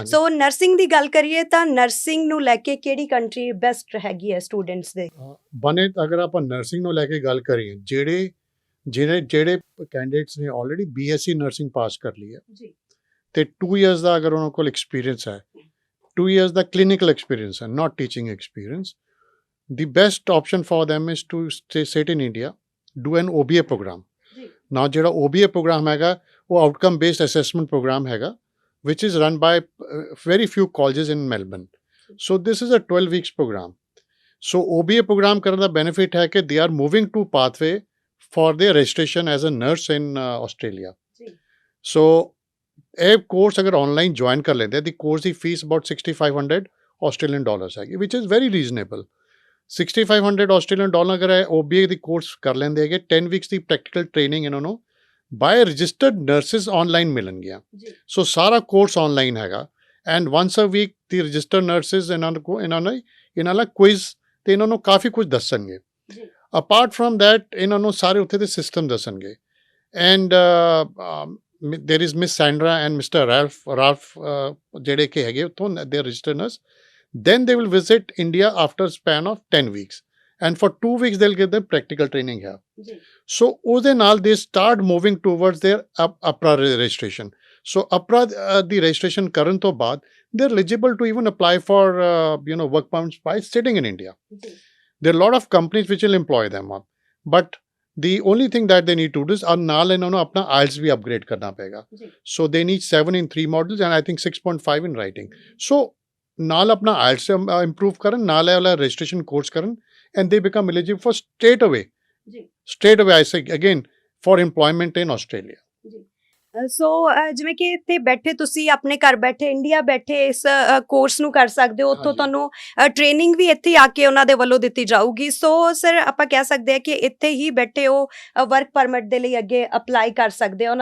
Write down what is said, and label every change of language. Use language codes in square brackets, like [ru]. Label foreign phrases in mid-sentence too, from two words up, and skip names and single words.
[pa] ਸੋ ਨਰਸਿੰਗ ਦੀ ਗੱਲ ਕਰੀਏ ਤਾਂ ਨਰਸਿੰਗ ਨੂੰ ਲੈ ਕੇ ਕਿਹੜੀ [en] country best [pa] ਹੈਗੀ ਹੈ ਸਟੂਡੈਂਟਸ ਦੇ? ਬਨੇ ਅਗਰ ਆਪਾਂ ਨਰਸਿੰਗ ਨੂੰ ਲੈ ਕੇ ਗੱਲ ਕਰੀਏ, ਜਿਹੜੇ ਕੈਂਡੀਡੇਟਸ ਨੇ ਆਲਰੇਡੀ BSc ਨਰਸਿੰਗ ਪਾਸ ਕਰ ਲਈ ਹੈ ਜੀ, ਤੇ 2 ਇਅਰਸ ਦਾ ਅਗਰ ਉਹਨਾਂ ਕੋਲ ਐਕਸਪੀਰੀਅੰਸ ਹੈ, 2 ਇਅਰਸ ਦਾ [en] clinical experience [pa] ਹੈ, [en] not teaching experience, the best option for them is to sit in India, do an OBA program. Now [pa] ਜਿਹੜਾ OBA program ਹੈਗਾ ਉਹ [en] outcome based assessment program ਹੈਗਾ, which is run by very few colleges in Melbourne. So this is a 12 weeks program. So OBA program [pa] ਕਰਨ ਦਾ [en] benefit [pa] ਹੈ ਕਿ [en] they are moving to pathway for their registration as a nurse in Australia. [pa] So ਇਹ ਕੋਰਸ ਅਗਰ ਆਨਲਾਈਨ ਜੁਆਇਨ ਕਰ ਲੈਂਦੇ, ਦੀ ਕੋਰਸ ਦੀ ਫੀਸ [en] about $6,500 Australian dollars [pa] ਹੈਗੀ, [en] which is very reasonable. $6,500 Australian dollar [pa] ਅਗਰ OBA ਦੀ ਕੋਰਸ ਕਰ ਲੈਂਦੇ ਹੈਗੇ, 10 ਵੀਕਸ ਦੀ ਪ੍ਰੈਕਟੀਕਲ ਟ੍ਰੇਨਿੰਗ ਇਹਨਾਂ ਨੂੰ [en] by registered nurses online [pa] ਮਿਲਣਗੀਆਂ। ਸੋ ਸਾਰਾ ਕੋਰਸ ਆਨਲਾਈਨ ਹੈਗਾ [en] and once a week the registered nurses [pa] ਇਹਨਾਂ ਨਾਲ ਕੁਇਜ਼ ਤੇ ਇਹਨਾਂ ਨੂੰ ਕਾਫੀ ਕੁਝ ਦੱਸਣਗੇ। [en] apart from that [pa] ਇਹਨਾਂ ਨੂੰ ਸਾਰੇ ਉੱਥੇ ਦੇ ਸਿਸਟਮ ਦੱਸਣਗੇ [en] and there is Miss Sandra and Mr. [pa] Ralph ਜਿਹੜੇ ਕਿ ਹੈਗੇ ਉੱਥੋਂ ਦੇ [en] registered nurse, then they will visit India after a span of 10 weeks and for 2 weeks they'll get the practical training here. So [pa] ਉਹਦੇ ਨਾਲ [en] they start moving towards their APRA registration. So APRA [pa] ਦੀ registration ਕਰਨ ਤੋਂ ਬਾਅਦ [en] they're eligible to even apply for work permits by sitting in India. There are a lot of companies which will employ them up, but the only thing that they need to do is [pa] ਨਾਲ ਇਹਨਾਂ ਨੂੰ ਆਪਣਾ IELTS ਵੀ upgrade ਕਰਨਾ ਪਏਗਾ. [en] So they need 7 in 3 modules and I think 6.5 in writing. So [pa] ਨਾਲ ਆਪਣਾ IELTS improve ਕਰਨ, ਨਾਲ ਵਾਲਾ [en] registration course ਕਰਨ and they become eligible for straight away I say again for employment in Australia. [pa] ਸੋ ਜਿਵੇਂ ਕਿ ਇੱਥੇ ਬੈਠੇ ਤੁਸੀਂ ਆਪਣੇ ਘਰ ਬੈਠੇ ਇੰਡੀਆ ਬੈਠੇ ਇਸ ਕੋਰਸ ਨੂੰ ਕਰ ਸਕਦੇ ਹੋ, ਉੱਥੋਂ ਤੁਹਾਨੂੰ ਟ੍ਰੇਨਿੰਗ ਵੀ ਇੱਥੇ ਆ ਕੇ ਉਹਨਾਂ ਦੇ ਵੱਲੋਂ ਦਿੱਤੀ ਜਾਊਗੀ। ਸੋ ਸਰ ਆਪਾਂ ਕਹਿ ਸਕਦੇ ਹਾਂ ਕਿ ਇੱਥੇ ਹੀ ਬੈਠੇ ਉਹ [en] work permit [pa] ਦੇ ਲਈ ਅੱਗੇ ਅਪਲਾਈ ਕਰ ਸਕਦੇ ਆ।